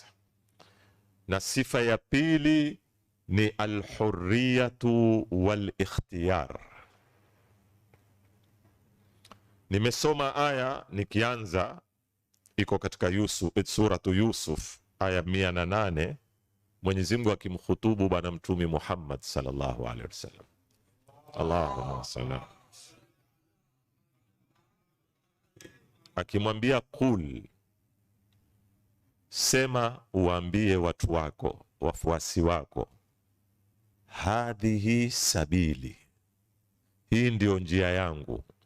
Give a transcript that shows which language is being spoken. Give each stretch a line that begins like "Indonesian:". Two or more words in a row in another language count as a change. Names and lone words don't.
Swahili: Na sifa ya pili ni
Arabic: الحرية والاختيار.
Swahili: Nimesoma aya nikianza, iko katika suratu Yusuf aya 108, Mwenyezi Mungu akimkhutubu bwana mtume Muhammad
Arabic: صلى الله عليه وسلم. اللهم صل,
Swahili: akimwambia qul, sema uambie watu wako, wafuasi wako,
Arabic: هذه سبيلي,
Swahili: hii ndio njia yangu.